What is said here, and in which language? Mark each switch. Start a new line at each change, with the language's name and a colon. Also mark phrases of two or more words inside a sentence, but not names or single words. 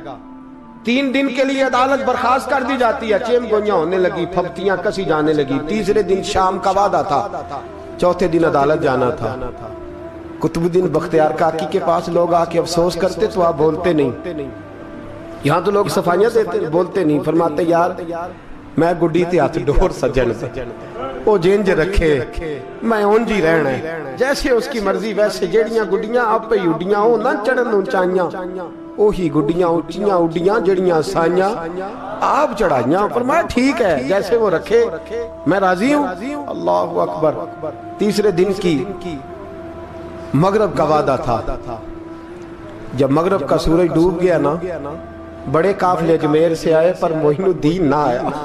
Urdu: 3 دن کے لیے عدالت برخاست کر دی جاتی ہے، چیم گونیاں ہونے لگی، پھپتیاں کسی جانے لگی۔ تیسرے دن شام کا وعدہ تھا، چوتھے دن عدالت جانا تھا۔ قطب الدین بختیار کاکی کے پاس لوگ آ کے افسوس کرتے تو آپ بولتے نہیں، یہاں تو لوگ صفائیاں دیتے بولتے نہیں، فرماتے یار
Punjabi: میں گڈی تے ہاتھ ڈور سجن دے، وہ جینج رکھے میں اونج ہی رہنا ہے،
Urdu: جیسے اس کی مرضی ویسے،
Punjabi: جیڑیاں گڈیاں آپ پہ اڈیاں ہو نہ چڑھن اونچائیاں، وہی گڈیاں اونچیاں اڈیاں جڑیاں سائیاں آپ چڑھائیاں۔
Urdu: فرمایا ٹھیک ہے جیسے وہ رکھے میں راضی ہوں۔
Arabic: اللہ اکبر۔
Urdu: تیسرے دن کی مغرب کا وعدہ تھا، جب مغرب کا سورج ڈوب گیا نا، بڑے قافلے اجمیر سے آئے پر معین الدین نہ آیا۔